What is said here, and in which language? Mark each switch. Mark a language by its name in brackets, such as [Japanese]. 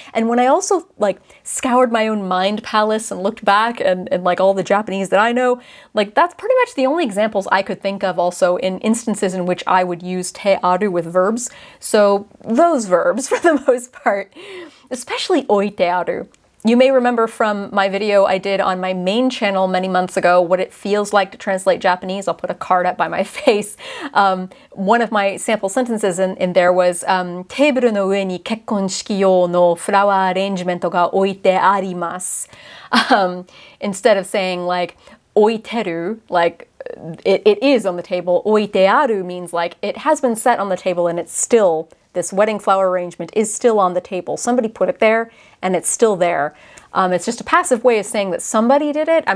[English] And when I also like scoured my own mind palace and looked back and like all the Japanese that I know, like that's pretty much the only examples I could think of also in instances in which I would use te aru with verbs. So those verbs for the most part, especially oite aru. You may remember from my video I did on my main channel many months ago what it feels like to translate Japanese. I'll put a card up by my face. [Japanese] One of my sample sentences in there was テーブルの上に結婚式用のフラワーアレンジメントが置いてあります。 [English] Instead of saying like 置いてる, like it is on the table. 置いてある means like it has been set on the table and it's still, this wedding flower arrangement is still on the table. Somebody put it there and it's still there. It's just a passive way of saying that somebody did it.